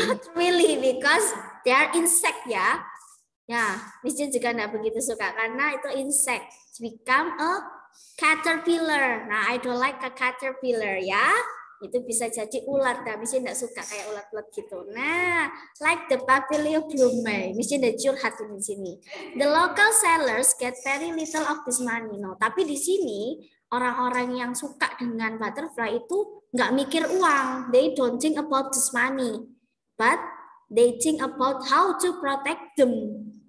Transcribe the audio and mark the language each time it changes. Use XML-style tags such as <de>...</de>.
<en>Not really, because they are insect ya.</en> <id>Ya, Miss Jane juga nggak begitu suka karena itu insect.</id> <en>Become a caterpillar.</en> <id>Nah,</id> <en>I don't like a caterpillar</en> <id>ya. Itu bisa jadi ulat, tapi Miss Jane nggak suka kayak ulat-ulat gitu. Nah, like the Papilio Blume, Miss Jane udah curhat di sini.</id> <en>The local sellers get very little of this money.</en> <id>No, tapi di sini orang-orang yang suka dengan butterfly itu nggak mikir uang.</id> <en>They don't think about this money, but they think about how to protect them.</en>